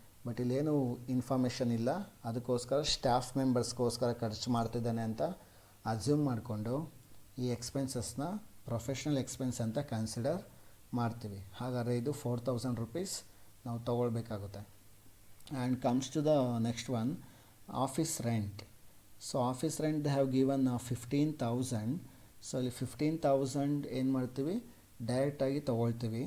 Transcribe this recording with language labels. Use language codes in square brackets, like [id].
[kn] But ಇಲ್ಲೇನು information ಇಲ್ಲ, ಅದಕ್ಕೋಸ್ಕರ ಸ್ಟಾಫ್ ಮೆಂಬರ್ಸ್ಗೋಸ್ಕರ ಖರ್ಚು ಮಾಡ್ತಿದ್ದಾನೆ ಅಂತ ಅಸ್ಯೂಮ್ ಮಾಡಿಕೊಂಡು ಈ ಎಕ್ಸ್ಪೆನ್ಸಸ್ನ ಪ್ರೊಫೆಷ್ನಲ್ ಎಕ್ಸ್ಪೆನ್ಸ್ ಅಂತ ಕನ್ಸಿಡರ್ ಮಾಡ್ತೀವಿ. ಹಾಗಾದರೆ ಇದು 4,000 ರೂಪೀಸ್ ನಾವು ತೊಗೊಳ್ಬೇಕಾಗುತ್ತೆ. [en] And comes to the next one, office rent. So office rent they have given 15,000. [kn] So ಇಲ್ಲಿ 15,000 ಏನು ಮಾಡ್ತೀವಿ, ಡೈರೆಕ್ಟಾಗಿ ತೊಗೊಳ್ತೀವಿ.